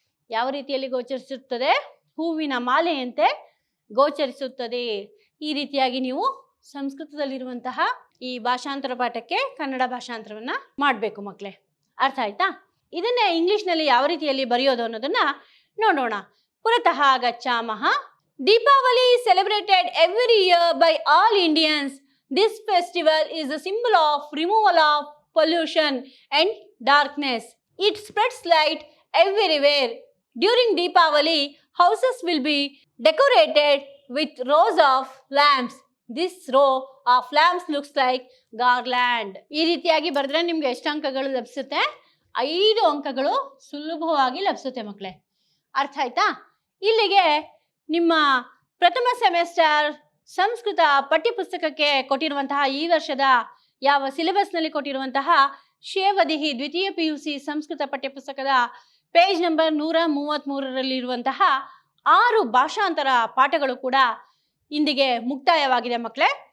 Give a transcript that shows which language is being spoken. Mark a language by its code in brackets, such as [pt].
[kn] ಯಾವ ರೀತಿಯಲ್ಲಿ ಗೋಚರಿಸುತ್ತದೆ? ಹೂವಿನ ಮಾಲೆಯಂತೆ ಗೋಚರಿಸುತ್ತದೆ. ಈ ರೀತಿಯಾಗಿ ನೀವು ಸಂಸ್ಕೃತದಲ್ಲಿರುವಂತಹ ಈ ಭಾಷಾಂತರ ಪಾಠಕ್ಕೆ ಕನ್ನಡ ಭಾಷಾಂತರವನ್ನ ಮಾಡಬೇಕು ಮಕ್ಕಳೇ. ಅರ್ಥ ಆಯ್ತಾ? ಇದನ್ನೇ ಇಂಗ್ಲಿಷ್ನಲ್ಲಿ ಯಾವ ರೀತಿಯಲ್ಲಿ ಬರೆಯೋದು ಅನ್ನೋದನ್ನ ನೋಡೋಣ. [sa] ಪುರತಃ ಗಚ್ಚಾಮಃ. [en] Deepavali is celebrated every year by all Indians. This festival is a symbol of removal of pollution and darkness. It spreads light everywhere. During Deepavali, houses will be decorated with rows of lamps. This row of lamps looks like garland. [kn] ಈ ರೀತಿಯಾಗಿ ಬರೆದ್ರೆ ನಿಮ್ಗೆ ಎಷ್ಟು ಅಂಕಗಳು ಲಭಿಸುತ್ತೆ? 5 ಅಂಕಗಳು ಸುಲಭವಾಗಿ ಲಭಿಸುತ್ತೆ ಮಕ್ಕಳೇ. ಅರ್ಥ ಆಯ್ತಾ? ಇಲ್ಲಿಗೆ ನಿಮ್ಮ ಪ್ರಥಮ ಸೆಮೆಸ್ಟರ್ ಸಂಸ್ಕೃತ ಪಠ್ಯಪುಸ್ತಕಕ್ಕೆ ಕೊಟ್ಟಿರುವಂತಹ ಈ ವರ್ಷದ ಯಾವ ಸಿಲೆಬಸ್ನಲ್ಲಿ ಕೊಟ್ಟಿರುವಂತಹ ಶೇವದಿಹಿ ದ್ವಿತೀಯ PUC ಸಂಸ್ಕೃತ ಪಠ್ಯಪುಸ್ತಕದ ಪೇಜ್ ನಂಬರ್ 133ರಲ್ಲಿರುವಂತಹ 6 ಭಾಷಾಂತರ ಪಾಠಗಳು ಕೂಡ ಇಂದಿಗೆ ಮುಕ್ತಾಯವಾಗಿದೆ ಮಕ್ಕಳೇ.